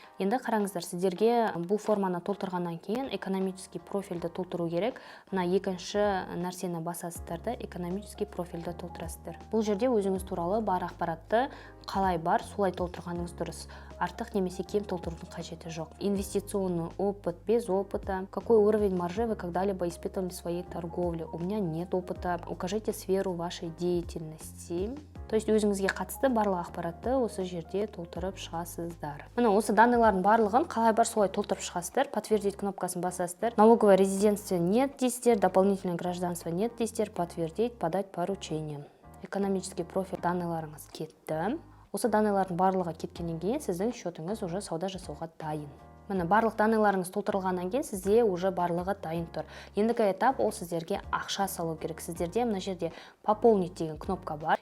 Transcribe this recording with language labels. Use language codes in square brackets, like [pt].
[kk] Енді қараңыздар, сіздерге бұл форманы толтырғаннан кейін экономический профильді толтыру керек. Мына екінші нәрсені басасыздар да экономический профильді толтырасыздар. Бұл жерде өзіңіз туралы бар ақпаратты қалай бар, солай толтырғаныңыз дұрыс. Артық немесе кем толтырудың қажеті жоқ. [ru] Инвестиционный опыт, без опыта. Какой уровень маржи вы когда-либо испытывали в своей торговле? У меня нет опыта. Укажите сферу вашей деятельности. [kk] То есть өзіңізге қатысты барлық ақпаратты осы жерде толтырып шығасыздар. Мына осы данныйлардың барлығын қалай бар солай толтырып шығасыздар. Подтвердить кнопкасын басасыздар. [ru] Налоговое резидентство нет дейсіздер, дополнительное гражданство нет дейсіздер, подтвердить, подать поручение. [kk] Экономический профиль данныйларыңыз кетті. Осы данныйлардың барлығы кеткеннен кейін сіздің счетыңыз уже сауда жасауға дайын. Міне барлық данныйларыңыз толтырылғаннан кейін сізде уже барлығы дайын тұр. Ендігі этап ол сіздерге ақша салу керек. Сіздерде мына жерде пополнить деген кнопка бар.